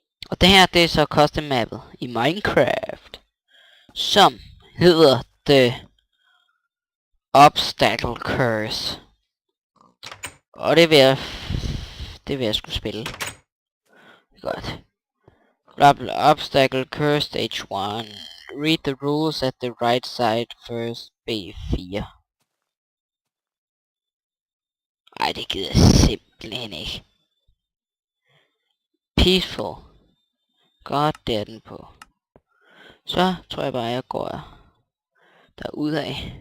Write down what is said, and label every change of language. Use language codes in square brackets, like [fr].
[da] Og det her, det er så custom mappet i Minecraft, som hedder The Obstacle Curse. Og det vil jeg skulle spille. [en] Godt. Blah blah, obstacle curse stage 1. Read the rules at the right side first. B4. [da] Ej, det gider jeg simpelthen ikke. Peaceful. Godt, det er den på. Så tror jeg bare, jeg går derudad.